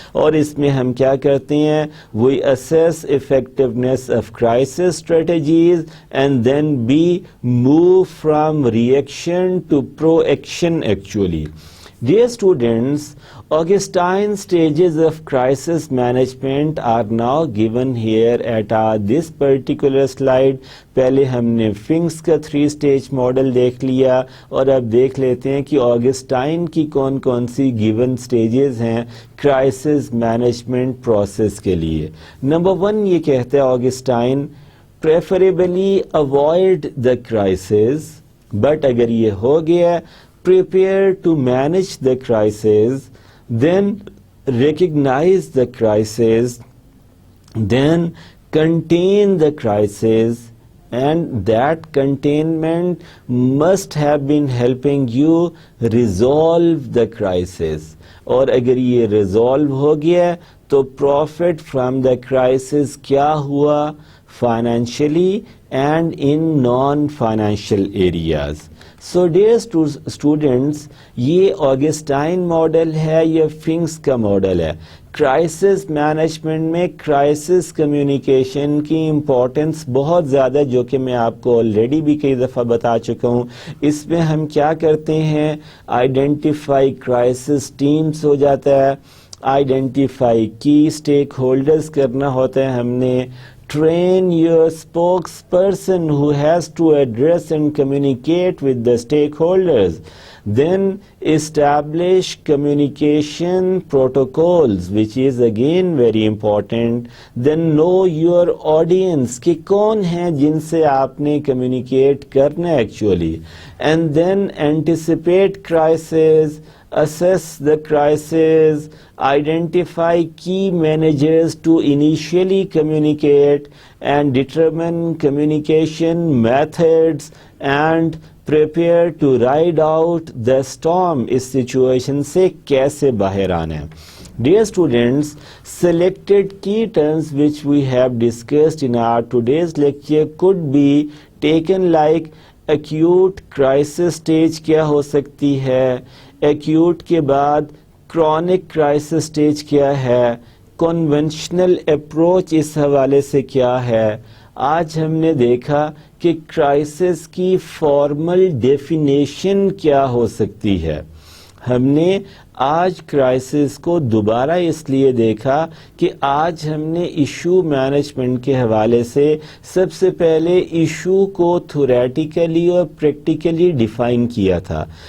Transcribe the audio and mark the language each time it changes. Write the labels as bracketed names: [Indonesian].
[Urdu] اور اس میں ہم کیا کرتے ہیں؟ [English] We assess effectiveness of crisis strategies and then move from reaction to proaction actually. Dear students, Augustine stages of crisis management are now given here at this particular slide. [Urdu] پہلے ہم نے phoenix کا 3 اسٹیج ماڈل دیکھ لیا اور اب دیکھ لیتے ہیں کہ آگسٹائن کی کون کون سی گیون اسٹیجز ہیں کرائسس مینجمنٹ پروسیس کے لیے. نمبر 1 یہ کہتے ہیں Augustine, [English] preferably avoid the crisis, but [Urdu] اگر یہ ہو گیا [English] prepare to manage the crisis, then recognize the crisis, then contain the crisis, and that containment must have been helping you resolve the crisis. [Urdu] اور اگر یہ [English] resolve [Urdu] ہو گیا تو [English] profit from the crisis [Urdu] کیا ہوا؟ [English] financially and in non-financial areas. So dear students, [Urdu] یہ Augustine model ہے، یہ فنکس کا ماڈل ہے. کرائسس مینجمنٹ میں کرائسس کمیونیکیشن کی امپورٹنس بہت زیادہ، جو کہ میں آپ کو آلریڈی بھی کئی دفعہ بتا چکا ہوں. اس میں ہم کیا کرتے ہیں؟ آئیڈینٹیفائی کرائسس ٹیمز ہو جاتا ہے، آئیڈینٹیفائی کی اسٹیک ہولڈرز کرنا ہوتا ہے ہم نے. [English] Train your spokesperson who has to address and communicate with the stakeholders. Then establish communication protocols, which is again very important. Then know your audience, [Urdu] کہ کون ہیں جن سے آپ نے communicate کرنا actually. [English] And then anticipate crisis, assess the crisis, identify key managers to initially communicate, and determine communication methods, and prepare to ride out the storm. [Urdu] اس situation سے کیسے باہر آنا ہے. [English] Dear students, selected key terms which we have discussed in our today's lecture could be taken like acute crisis stage [Urdu] کیا ہو سکتی ہے, [English] acute [Urdu] کے بعد [English] chronic crisis stage [Urdu] کیا ہے, [English] conventional approach [Urdu] اس حوالے سے کیا ہے. آج ہم نے دیکھا کہ کرائسس کی فارمل ڈیفینیشن کیا ہو سکتی ہے. ہم نے آج کرائسس کو دوبارہ اس لیے دیکھا کہ آج ہم نے ایشو مینجمنٹ کے حوالے سے سب سے پہلے ایشو کو تھیوریٹیکلی اور پریکٹیکلی ڈیفائن کیا تھا.